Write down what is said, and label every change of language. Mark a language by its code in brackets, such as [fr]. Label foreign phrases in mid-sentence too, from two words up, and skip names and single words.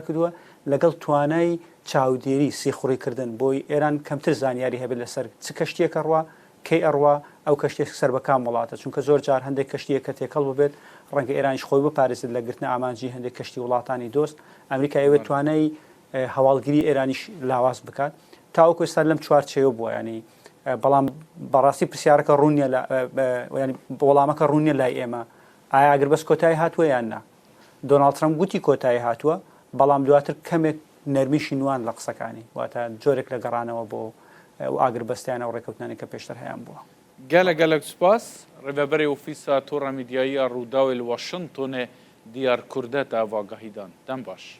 [ckb] کردووە لەگەڵ توانای چاودێری سیخوڕیکردن بۆی ئێران کەمتر زانیاری هەبێت لەسەر چ کەشتێکە ڕوا کەی ئەڕوا ئەو کەشتێک سەر بەکام وڵاتە چونکە زۆر جار هەندێک کەشتێک کە تێکەڵ ببێت ڕەنگە ئێرانیش خۆی بپارێزێت لە گرتنە ئامانجی هەندێک کەشتی وڵاتانی دۆست ئەمریکا ئەوێت توانای هەواڵگیری ئێرانیش لاواز بکات تاوەکو ئێستا لەم چوارچێوە بووە ینی بەڵام بەڕاستی پرسیارەکە ڕوونیە وەڵامەکە ڕوونیە لای ئێمە ئایا ئاگربەست کۆتایی هاتووە یان نا دۆناڵد ترامپ گوتی کۆتایی هاتووە بەڵام دواتر کەمێک نەرمیشی نوان لە قسەکانی واتە جۆرێک لە گەڕانەوە بۆ ئاگربەستیانە و ڕێکەوتنانی کە پێشتر هەیەیان بووە [ku] gelek spas rêveberê ofîsa tora medyaî ya Rûdawê li Washingtonê diyar Kurdet avagahidan dem baş.